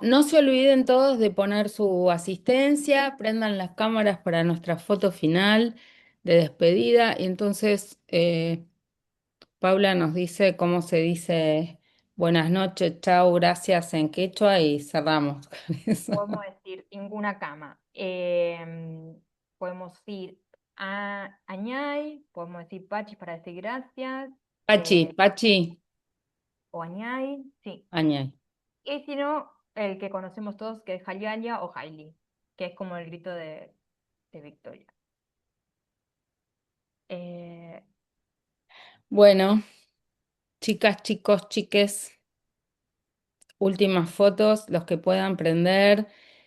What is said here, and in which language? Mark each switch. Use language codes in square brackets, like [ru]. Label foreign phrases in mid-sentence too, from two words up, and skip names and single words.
[es] No se olviden todos de poner su asistencia, prendan las cámaras para nuestra foto final de despedida y entonces Paula nos dice cómo se dice buenas noches, chao, gracias en quechua y cerramos con eso. Podemos decir ninguna cama. Podemos decir añay, podemos decir pachi para decir gracias, Pachi, eh, Pachi, o añay, sí. añay. Y si no, el que conocemos todos, que es Jayaya o Hailey, que es como el grito de victoria. Eh, Bueno, chicas, chicos, chiques, últimas fotos, los que puedan prender.